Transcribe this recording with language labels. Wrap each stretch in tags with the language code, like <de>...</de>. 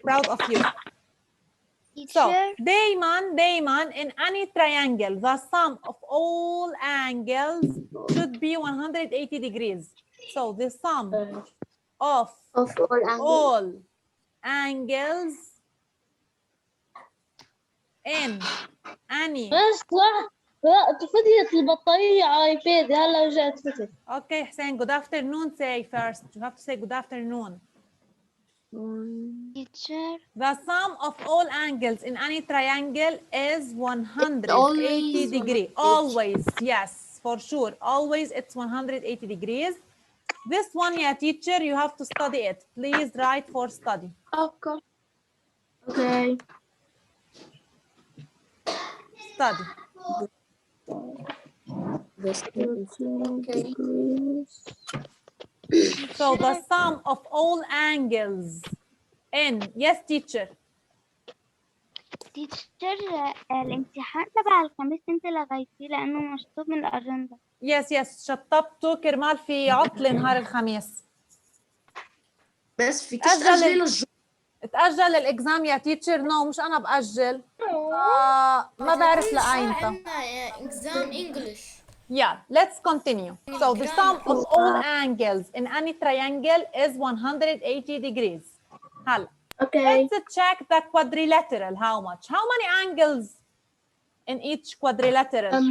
<en>Proud of you. So, Dayman, in any triangle, the sum of all angles should be 180 degrees. So, the sum of all angles in any.</en> <ar>فتحت البطارية على ايباد هلا رجعت فتحت.</ar> <en>Okay, Hussein, good afternoon. Say first. You have to say good afternoon. Teacher. The sum of all angles in any triangle is 180 degrees. Always, yes, for sure. Always it's 180 degrees. This one, yeah, teacher, you have to study it. Please write for study. Okay. Okay. Study. Okay. So the sum of all angles in, yes, teacher.</en> <ar>تيتشر الامتحان تبع الخميس انت لغيتيه لانه مشطوب من الاجنده. يس شطبته كرمال في عطلة نهار الخميس. بس فيكش أجل تأجلي للجمعة. تأجل الإكزام يا تيتشر؟ نو مش أنا بأجل. ما بعرف لأيمتى. عندنا</ar> <en>exam English. Yeah, let's continue. So the sum of all angles in any triangle is 180 degrees.</en> <ar>هلا</ar> <en>Okay. let's check the quadrilateral. How much? How many angles in each quadrilateral?</en>